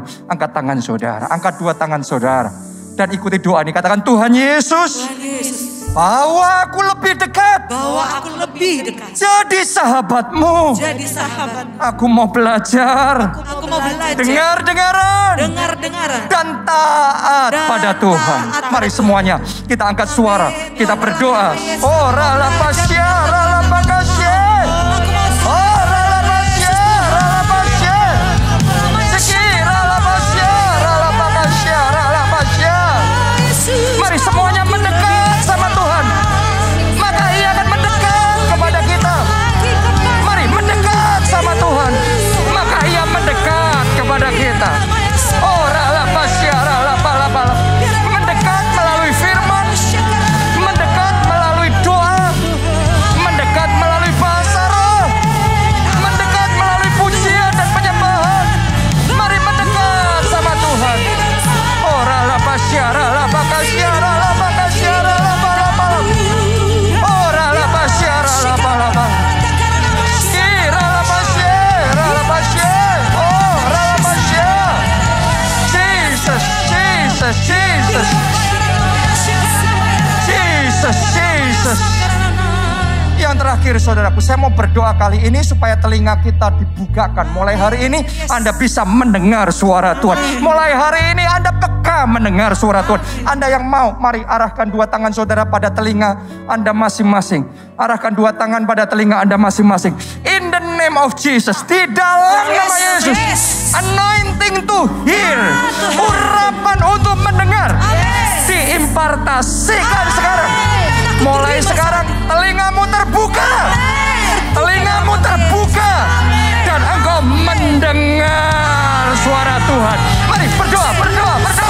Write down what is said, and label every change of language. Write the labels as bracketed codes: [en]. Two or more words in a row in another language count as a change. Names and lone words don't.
[id] Angkat tangan saudara, angkat dua tangan saudara. Dan ikuti doa ini, katakan, Tuhan Yesus, bawa aku lebih dekat. Jadi sahabat-Mu. Aku mau belajar. Dengar-dengaran. Dan taat pada Tuhan. Mari semuanya kita angkat suara. Kita berdoa. Oh ralapasya, ralapakasya. Oh ralapasya, ralapasya. Sekira ralapasya, ralapakasya, ralapasya. Mari semuanya mendekat sama Tuhan. Maka Ia akan mendekat kepada kita. Mari mendekat sama Tuhan. Maka Ia mendekat kepada kita. Oh ralapasya, ralapalapala. Mendekat melalui firman. Mendekat melalui doa. Mendekat melalui bahasa roh. Mendekat melalui pujian dan penyembahan. Mari mendekat sama Tuhan. Oh ralapasya, ralapakasya, ralapakasya, ralapalapala. Oh ralapasya, ralapalapala. Ralapasya, ralapasya. Oh ralapasya. Jesus, Jesus, Jesus. Jesus, Jesus. Yang terakhir saudaraku, saya mau berdoa kali ini supaya telinga kita dibukakan. Mulai hari ini Anda bisa mendengar suara Tuhan. Mulai hari ini Anda peka mendengar suara Tuhan. Anda yang mau, mari arahkan dua tangan saudara pada telinga Anda masing-masing. Arahkan dua tangan pada telinga Anda masing-masing. [en] In the name of Jesus, [id] di dalam nama Yesus. [en] Anointing to hear. [id] Urapan untuk mendengar. Diimpartasikan sekarang. Mulai sekarang telingamu terbuka. Telingamu terbuka. Dan engkau mendengar suara Tuhan. Mari berdoa, berdoa, berdoa.